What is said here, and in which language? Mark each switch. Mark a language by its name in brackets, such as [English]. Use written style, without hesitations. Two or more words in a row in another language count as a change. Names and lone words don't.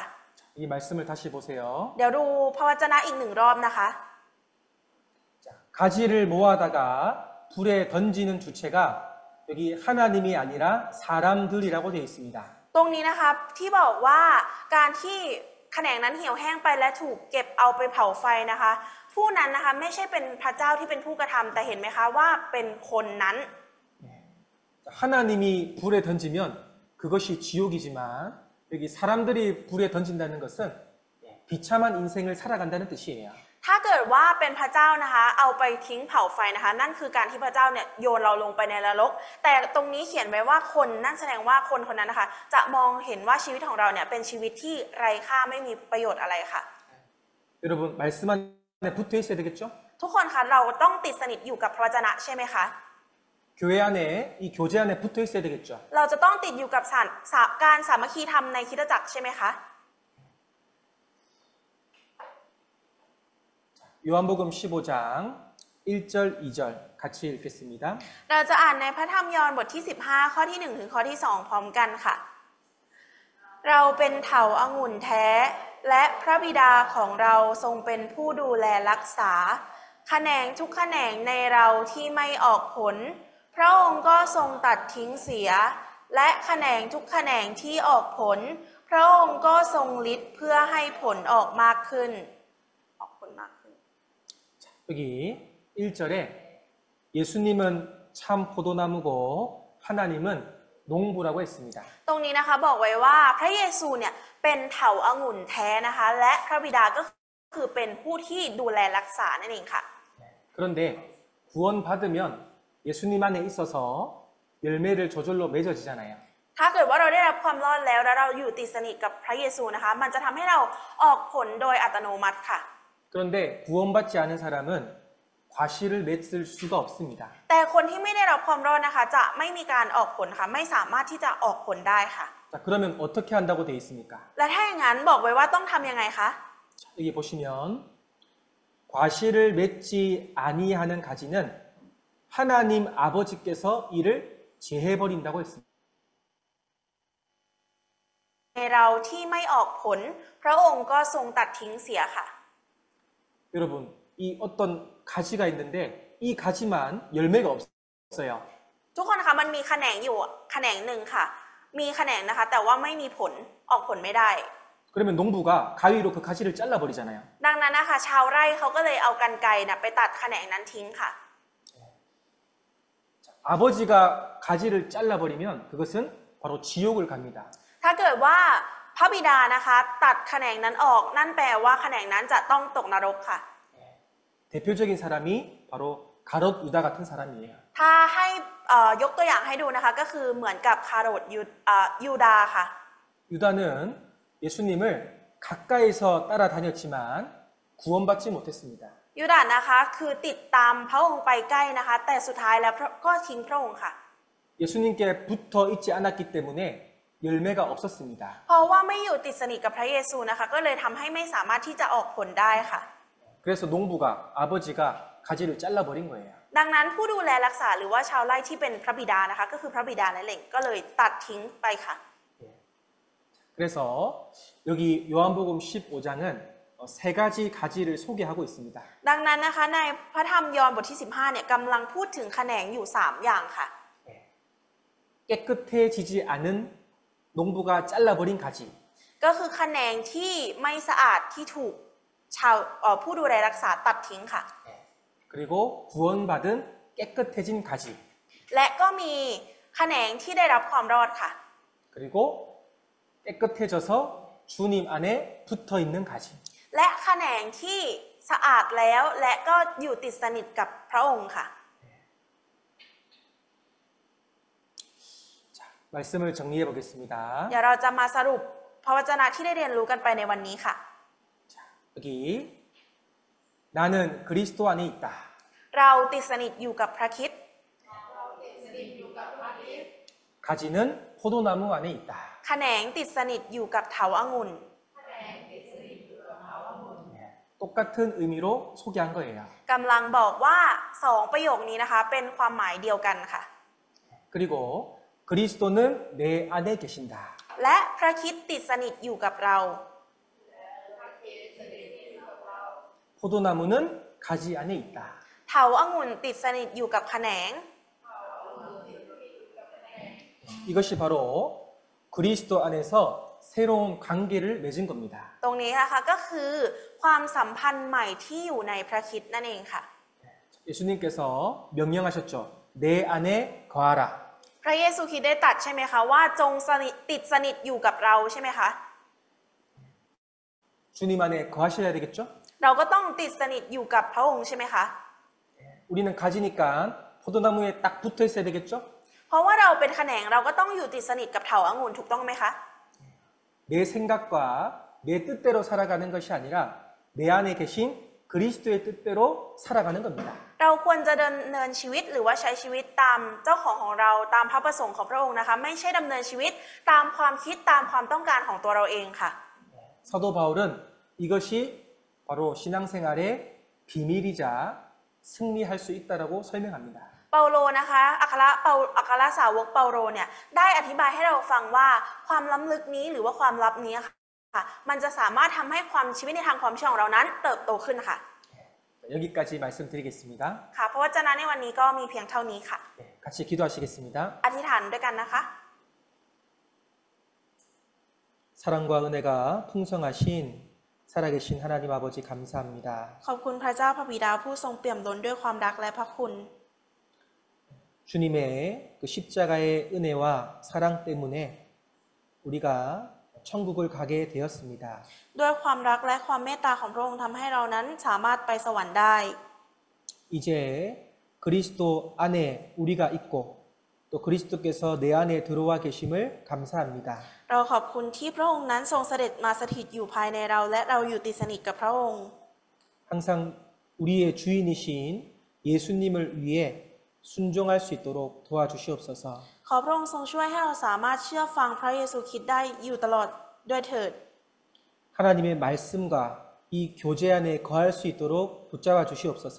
[Korean] 이 말씀을 다시 보세요. [Thai] เดี๋ยวดูพระวจนะอีกหนึ่งรอบนะคะ [Korean] 가지를 모아다가 불에 던지는 주체가 여기 하나님이 아니라 사람들이라고 되어 있습니다. [Thai] ตรงนี้นะคะที่บอกว่าการที่แขนงนั้นเหี่ยวแห้งไปและถูกเก็บเอาไปเผาไฟนะคะ ผู้นั้นนะคะไม่ใช่เป็นพระเจ้าที่เป็นผู้กระทำแต่เห็นไหมคะว่าเป็นคนนั้น [Korean] 하나님이 불에 던지면 그것이 지옥이지만 여기 사람들이 불에 던진다는 것은 비참한 인생을 살아간다는 뜻이에요. [Thai] ถ้าเกิดว่าเป็นพระเจ้านะคะเอาไปทิ้งเผาไฟนะคะนั่นคือการที่พระเจ้าเนี่ยโยนเราลงไปในนรกแต่ตรงนี้เขียนไว้ว่าคนนั่นแสดงว่าคนคนนั้นนะคะจะมองเห็นว่าชีวิตของเราเนี่ยเป็นชีวิตที่ไร้ค่าไม่มีประโยชน์อะไรค่ะ [Korean] 여러분 말씀 안에 붙어 있어야 되겠죠? [Thai] ทุกคนคะเราต้องติดสนิทอยู่กับพระวจนะใช่ไหมคะ [Korean] 교회 안에 이 교제 안에 붙어 있어야 되겠죠? [Thai] เราจะต้องติดอยู่กับการสามัคคีธรรมในคริสตจักรใช่ไหมคะ [Korean] 요한복음 15장 1절 2절 같이 읽겠습니다. [Thai] เราจะอ่านในพระธรรมยอห์นบทที่15ข้อที่1ถึงข้อที่2พร้อมกันค่ะ เราเป็นเถาองุ่นแท้และพระบิดาของเราทรงเป็นผู้ดูแลรักษาแขนงทุกแขนงในเราที่ไม่ออกผลพระองค์ก็ทรงตัดทิ้งเสียและแขนงทุกแขนงที่ออกผลพระองค์ก็ทรงฤทธิ์เพื่อให้ผลออกมากขึ้นออกผลมากขึ้น [Korean] 여기 1절에 예수님은 참 포도나무고 하나님은 농부라고 했습니다. [Thai] ตรงนี้นะคะบอกไว้ว่าพระเยซูเนี่ยเป็นเถาองุ่นแท้นะคะและพระบิดาก็คือเป็นผู้ที่ดูแลรักษานั่นเองค่ะ [Korean] 그런데 구원받으면 예수님 안에 있어서 열매를 저절로 맺어지잖아요. [Thai] ถ้าเกิดว่าเราได้รับความรอดแล้วเราอยู่ติดสนิทกับพระเยซูนะคะมันจะทำให้เราออกผลโดยอัตโนมัติค่ะ [Korean] 그런데 구원받지 않은 사람은 과실을 맺을 수가 없습니다. [Thai] แต่คนที่ไม่ได้รับความรอดนะคะจะไม่มีการออกผลค่ะไม่สามารถที่จะออกผลได้ค่ะ [Korean] 자, 그러면 어떻게 한다고 되어 있습니까? [Thai] และถ้าอย่างนั้นบอกไว้ว่าต้องทำยังไงคะ [Korean] 여기 보시면 과실을 맺지 아니하는 가지는 하나님 아버지께서 이를 제해버린다고 했습니다. [Thai] เราที่ไม่ออกผล พระองค์ก็ทรงตัดทิ้งเสียค่ะ [Korean] 여러분, 이 어떤 가지가 있는데 이 가지만 열매가 없어요. [Thai] ทุกคนคะมันมีแขนงอยู่แขนงหนึ่งค่ะ มีแขนงนะคะ แต่ว่าไม่มีผลออกผลไม่ได้ [Korean] 그러면 농부가 가위로 그 가지를 잘라버리잖아요. [Thai] ดังนั้นนะคะชาวไร่เขาก็เลยเอากรรไกรนะไปตัดแขนงนั้นทิ้งค่ะ [Korean] 아버지가 가지를 잘라버리면 그것은 바로 지옥을 갑니다. [Thai] ถ้าเกิดว่าพระบิดานะคะตัดแขนงนั้นออกนั่นแปลว่าแขนงนั้นจะต้องตกนรกค่ะ [Korean] 대표적인 사람이 바로 가롯 유다 같은 사람이에요. [Thai] ถ้าให้ยกตัวอย่างให้ดูนะคะก็คือเหมือนกับคาโรดยูดาค่ะ [Korean] 유다는 예수님을 가까이서 따라다녔지만 구원받지 못했습니다. [Thai] ยูดานะคะคือติดตามพระองค์ไปใกล้นะคะ แต่สุดท้ายแล้วก็ทิ้งพระองค์ค่ะ [Korean] 예수님께 붙어 있지 않았기 때문에 열매가 없었습니다. [Thai] เพราะว่าไม่อยู่ติดสนิทกับพระเยซูนะคะก็เลยทำให้ไม่สามารถที่จะออกผลได้ค่ะ [Korean] 그래서 농부가 아버지가 가지를 잘라버린 거예요. [Thai] ดังนั้นผู้ดูแลรักษาหรือว่าชาวไร่ที่เป็นพระบิดานะคะก็คือพระบิดาและเหล่งก็เลยตัดทิ้งไปค่ะ [Korean] 그래서 여기 요한복음 15장은 세 가지 가지를 소개하고 있습니다. [Thai] ดังนั้นนะคะในพระธรรมยอห์นบทที่15เนี่ยกำลังพูดถึงแขนงอยู่3อย่างค่ะ [Korean] 깨끗해지지 않은 농부가 잘라버린 가지. [Thai] ก็คือแขนงที่ไม่สะอาดที่ถูกผู้ดูแลรักษาตัดทิ้งค่ะ [Korean] 그리고 구원받은 깨끗해진 가지. [Thai] และก็มีแขนงที่ได้รับความรอดค่ะ [Korean] 그리고 깨끗해져서 주님 안에 붙어 있는 가지. [Thai] และแขนงที่สะอาดแล้วและก็อยู่ติดสนิทกับพระองค์ค่ะ [Korean] 자, 말씀을 정리해 보겠습니다. [Thai] เดี๋ยวเราจะมาสรุปพระวจนะที่ได้เรียนรู้กันไปในวันนี้ค่ะ [Korean] 여기 나는 그리스도 안에 있다. [Thai] เราติดสนิทอยู่กับพระคริสต์ [Korean] 가지는 포도나무 안에 있다. [Thai] แขนงติดสนิทอยู่กับเถาองุ่น [Korean] 똑같은 의미로 소개한 거예요. [Thai] กำลังบอกว่า2ประโยคนี้นะคะเป็นความหมายเดียวกันค่ะ [Korean] 그리고 그리스도는 내 안에 계신다. [Thai] และพระคริสต์ติดสนิทอยู่กับเรา [Korean] 포도나무는 가지 안에 있다. [Thai] เถาองุ่นติดสนิทอยู่กับแขนง [Korean] 이것이 바로 그리스도 안에서 새로운 관계를 맺은 겁니다. [Thai] ตรงนี้นะคะก็คือความสัมพันธ์ใหม่ที่อยู่ในพระคริสต์นั่นเองค่ะ [Korean] 예수님께서 명령하셨죠. 내 안에 거하라. [Thai] พระเยซูคริสต์ได้ตรัสใช่ไหมคะว่าจงติดสนิทอยู่กับเราใช่ไหมคะ [Korean] 주님 안에 거하셔야 되겠죠? [Thai] เราก็ต้องติดสนิทอยู่กับพระองค์ใช่ไหมคะ [Korean] 우리는 가지니까 포도나무에 딱 붙어 있어야 되겠죠? [Thai] เพราะว่าเราเป็นแขนงเราก็ต้องอยู่ติดสนิทกับเถาองุ่นถูกต้องไหมคะ [Korean] 내 생각과 내 뜻대로 살아가는 것이 아니라 내 안에 계신 그리스도의 뜻대로 살아가는 겁니다. [Thai] เราควรจะดำเนินชีวิตหรือว่าใช้ชีวิตตามเจ้าของเราตามพระประสงค์ของพระองค์นะคะไม่ใช่ดำเนินชีวิตตามความคิดตามความต้องการของตัวเราเองค่ะ [Korean] 사도 바울은 이것이 바로 신앙생활의 비밀이자 승리할 수 있다라고 설명합니다. [Thai] เปาโลนะคะอัครสาวกเปาโลเนี่ยได้อธิบายให้เราฟังว่าความล้ำลึกนี้หรือว่าความลับนี้ค่ะมันจะสามารถทำให้ความชีวิตในทางความเชื่อของเรานั้นเติบโตขึ้นค่ะ [Korean] 여기까지 말씀드리겠습니다. [Thai] ค่ะเพราะว่าเจนะในวันนี้ก็มีเพียงเท่านี้ค่ะ [Korean] 같이 기도하시겠습니다. [Thai] อธิษฐานด้วยกันนะคะ [Korean] 사랑과 은혜가 풍성하신 살아계신 하나님 아버지 감사합니다. [Thai] ขอบคุณพระเจ้าพระบิดาผู้ทรงเปี่ยมล้นด้วยความรักและพระคุณ [Korean] 주님의 그 십자가의 은혜와 사랑 때문에 우리가 천국을 가게 되었습니다. [Thai] ด้วยความรักและความเมตตาของพระองค์ทำให้เรานั้นสามารถไปสวรรค์ได้ [Korean] 이제 그리스도 안에 우리가 있고 또 그리스도께서 내 안에 들어와 계심을 감사합니다. [Thai] เราขอบคุณที่พระองค์นั้นทรงเสด็จมาสถิตอยู่ภายในเราและเราอยู่ติดสนิทกับพระองค์ [Korean] 항상 우리의 주인이신 예수님을 위해 순종할 수 있도록 도와주시옵소서. [Thai] ขอพระองค์ทรงช่วยให้เราสามารถเชื่อฟังพระเยซูคริสต์ได้อยู่ตลอดด้วยเถิด [Korean] 하나님의 말씀과 이 교제 안에 거할 수 있도록 붙잡아 주시옵소서.